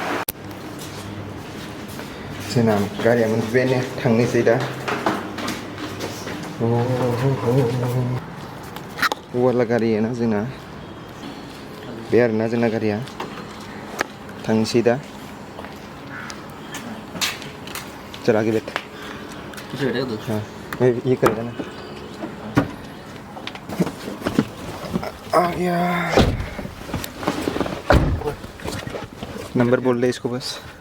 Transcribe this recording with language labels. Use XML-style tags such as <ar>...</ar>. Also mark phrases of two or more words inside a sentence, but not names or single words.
<brx>जोंना गारिया मोनफैबायानो थांनोसै दा वाला गारि ना जोंना बे आरोना जोंना गारिया थांनोसै दा</brx> <hi>चल आगे बैठ हाँ मैं ये करेगा ना आ गया नंबर बोल दे इसको बस</hi>